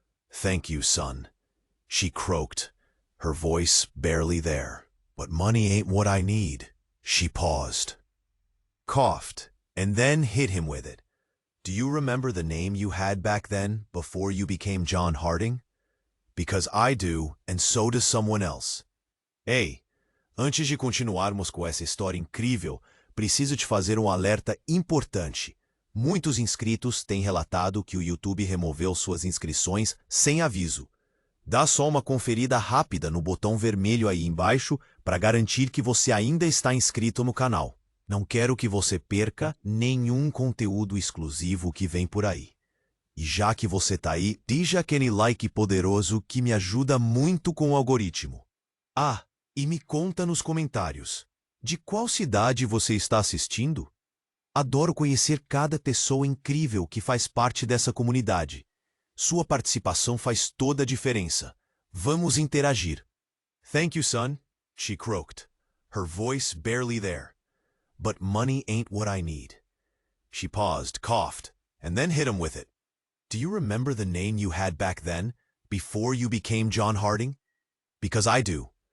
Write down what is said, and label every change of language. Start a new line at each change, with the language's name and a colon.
English: "Thank you, son," she croaked, her voice barely there. "But money ain't what I need." She paused, coughed, and then hit him with it. "Do you remember the name you had back then, before you became John Harding? Because I do, and so does someone else."
Portuguese: Ei, antes de continuarmos com essa história incrível, preciso te fazer um alerta importante. Muitos inscritos têm relatado que o YouTube removeu suas inscrições sem aviso. Dá só uma conferida rápida no botão vermelho aí embaixo para garantir que você ainda está inscrito no canal. Não quero que você perca nenhum conteúdo exclusivo que vem por aí. E já que você tá aí, deixa aquele like poderoso que me ajuda muito com o algoritmo. Ah, e me conta nos comentários, de qual cidade você está assistindo? Adoro conhecer cada pessoa incrível que faz parte dessa comunidade. Sua participação faz toda a diferença. Vamos interagir.
English: "Thank you, son," she croaked, her voice barely there. "But money ain't what I need." She paused, coughed, and then hit him with it. "Do you remember the name you had back then, before you became John Harding? Because I do.